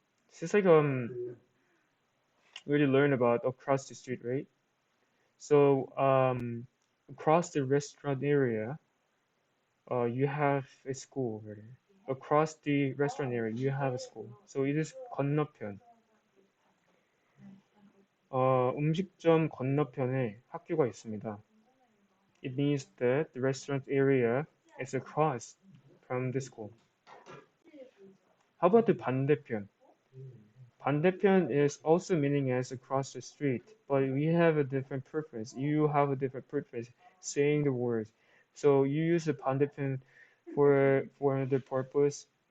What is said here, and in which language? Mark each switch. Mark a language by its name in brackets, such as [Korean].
[English] This is like we already learned about across the street, right? So across the restaurant area, you have a school over there. Across the restaurant area, you have a school. So it is 건너편. [Korean] 음식점 건너편에 학교가 있습니다. [English] It means that the restaurant area is across from the school. How about the 반대편? 반대편 is also meaning as across the street, but we have a different purpose. You have a different purpose saying the words. So you use the 반대편 for another purpose.